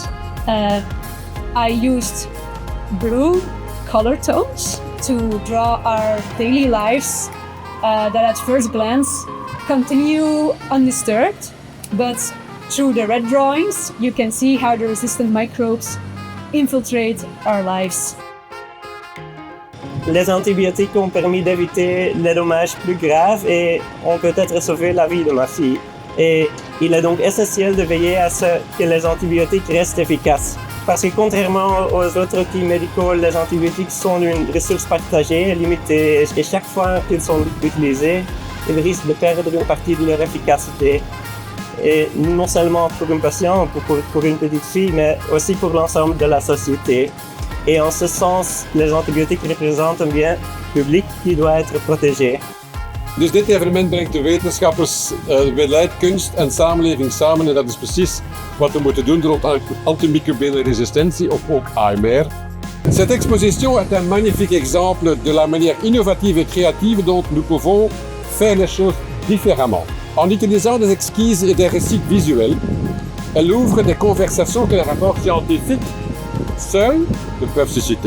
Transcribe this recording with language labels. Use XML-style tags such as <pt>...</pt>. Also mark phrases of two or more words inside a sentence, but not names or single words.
<en>I used blue color tones to draw our daily lives that at first glance continue undisturbed, but through the red drawings, you can see how the resistant microbes infiltrate our lives.</en> <fr>Les antibiotiques ont permis d'éviter les dommages plus graves et ont peut-être sauvé la vie de ma fille. Et il est donc essentiel de veiller à ce que les antibiotiques restent efficaces. Parce que contrairement aux autres outils médicaux, les antibiotiques sont une ressource partagée et limitée. Et chaque fois qu'ils sont utilisés, ils risquent de perdre une partie de leur efficacité. Et non seulement pour un patient, pour une petite fille, mais aussi pour l'ensemble de la société. Et en ce sens, les antibiotiques représentent un bien public qui doit être protégé.</fr> <nl>Dus dit evenement brengt de wetenschappers, beleid, kunst en samenleving samen en dat is precies wat we moeten doen rond antimicrobienne resistentie of ook AMR.</nl> <fr>Cette exposition est un magnifique exemple de la manière innovative et créative dont nous pouvons faire les choses différemment. En utilisant des esquisses et des récits visuels, elle ouvre des conversations que les rapports scientifiques seuls ne peuvent susciter.</fr>